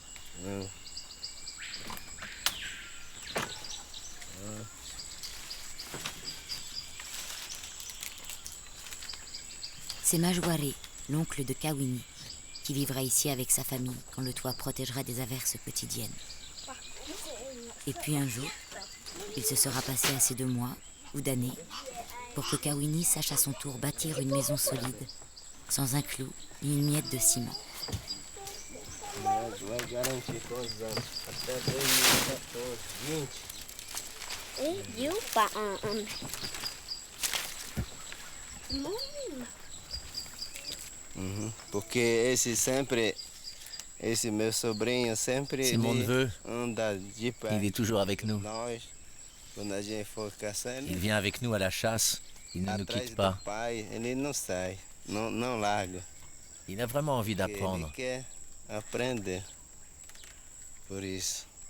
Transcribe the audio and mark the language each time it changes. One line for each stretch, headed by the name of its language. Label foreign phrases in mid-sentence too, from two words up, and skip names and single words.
French: C'est Majuaré, l'oncle de Kawini, qui vivra ici avec sa famille quand le toit protégera des averses quotidiennes. Et puis un jour, il se sera passé assez de mois ou d'années pour que Kawini sache à son tour bâtir une maison solide, sans un clou ni une miette de ciment.
Portuguese: Vai garantir quantos anos? Até 2014, 20. E o pão? Porque esse meu sobrinho sempre
French: C'est mon neveu,
Portuguese: anda de pé.
French: il est toujours avec nous.
Portuguese: Nós, quando a gente for caçando,
French: Il vient avec nous à la chasse, il ne nous
Portuguese: atrás
French: quitte
Portuguese: do
French: pas.
Portuguese: pai, ele não sai, não larga.
French: Il a vraiment envie
Portuguese: Porque
French: d'apprendre.
Portuguese: Ele quer aprender. Por isso.